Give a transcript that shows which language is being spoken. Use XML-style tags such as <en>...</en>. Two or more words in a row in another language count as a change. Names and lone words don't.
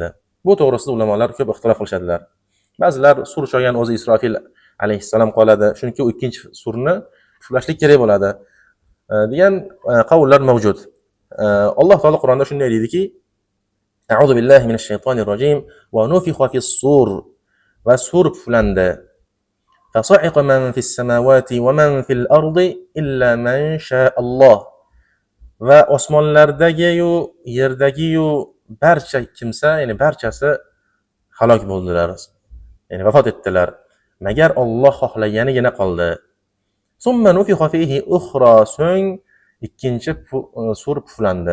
<uz>Bu to'g'risida ulamolar ko'p ixtilof qilishadilar. Ba'zilar sur cho'gan o'zi Isrofil alayhissalom qoladi, chunki u ikkinchi surni puflashlik kerak bo'ladi degan qavllar mavjud. Alloh taolo Qur'onda shunday deydiki:</uz> <ar>أعوذ بالله من الشيطان الرجيم ونفخ في الصور,</ar> <uz>va sur puflandi.</uz> <ar>فصعق من في السماوات ومن في الأرض إلا من شاء الله.</ar> <uz>Va osmonlardagi yu yerdagi yu barcha kimsa, ya'ni barchasi halok bo'ldilar. Ya'ni vafot etdilar. Magar Alloh xohlaganigina qoldi.</uz> <ar>ثم نفخ فيه أخرى,</ar> <uz>so'ng ikkinchi sur puflandi.</uz>